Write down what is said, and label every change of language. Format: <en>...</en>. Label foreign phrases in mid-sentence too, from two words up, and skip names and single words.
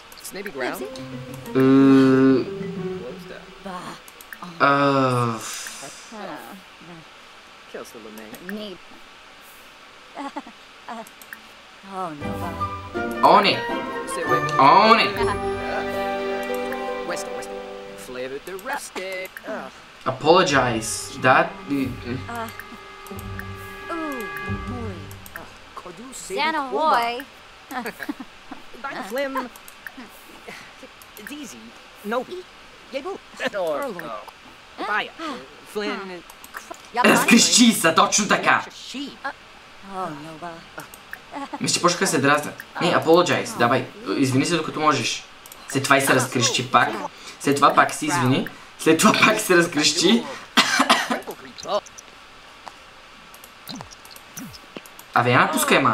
<bg>О, не! О, не! Apologize. Да. Xanahoy. Flim. Deezy. Nobi. Yebu. Baya. Flynn. Разкрещи са, точно така! Мисля, че почнаха се дразнят. Не, apologize, давай. Извини се докато можеш. След това и се разкрещи пак. След това пак се извини. След това пак се разкрещи. Абе, я напускай, ма.</bg>